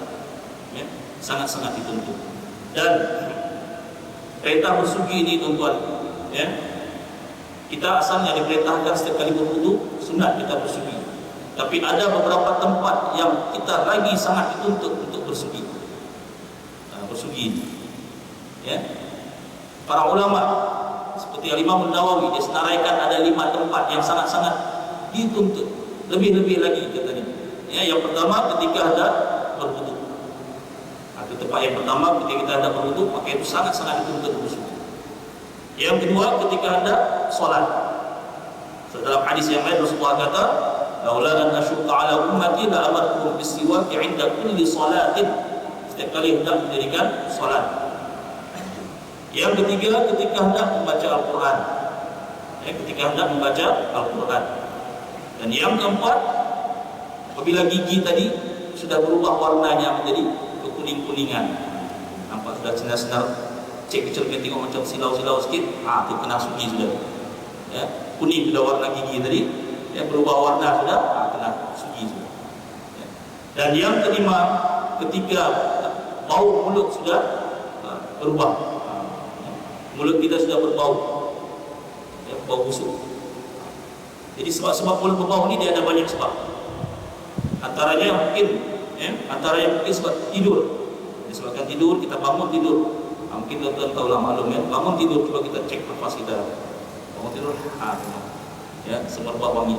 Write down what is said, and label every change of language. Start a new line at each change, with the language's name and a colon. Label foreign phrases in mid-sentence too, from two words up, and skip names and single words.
Malay: Ya, sangat-sangat dituntut. Dan perintah bersugi ini tuan-tuan, ya, kita asalnya diperintahkan setiap kali berwudu sunat kita bersugi. Tapi ada beberapa tempat yang kita lagi sangat dituntut untuk bersugi. Bersugi, ya. Para ulama seperti Imam Nawawi dia senaraikan ada 5 tempat yang sangat-sangat dituntut, lebih-lebih lagi katanya. Ya, yang pertama ketika ada berwudu. Atau tempat yang pertama ketika kita ada berwudu, maka itu sangat-sangat dituntut bersugi. Yang kedua ketika ada solat. So, dalam hadis yang lain Rasulullah kata,
Arabic: "لولا أن أشق على أمتي لأمرتهم بالسواك عند كل صلاة."
Malay: Setiap kali hendak mendirikan solat. Yang ketiga ketika hendak membaca Al-Quran, ya, ketika hendak membaca Al-Quran. Dan yang keempat, apabila gigi tadi sudah berubah warnanya menjadi kekuning-kuningan, nampak sudah senar-senar, cek cermin tengok macam silau-silau sikit, itu kena sugi sudah. Ya, kuning sudah warna gigi tadi, ya, berubah warna sudah, kena sugi sudah. Ya. Dan yang kelima, ketika bau mulut sudah berubah. Mulut kita sudah berbau, ya, bau busuk. Jadi sebab mulut berbau ini dia ada banyak sebab. Antaranya mungkin, sebab tidur. Disebabkan tidur, kita bangun tidur. Mungkin tuan-tuan tahu lah maklum, ya, bangun tidur coba kita cek nafas kita. Bangun tidur, ya, semerbak wangi.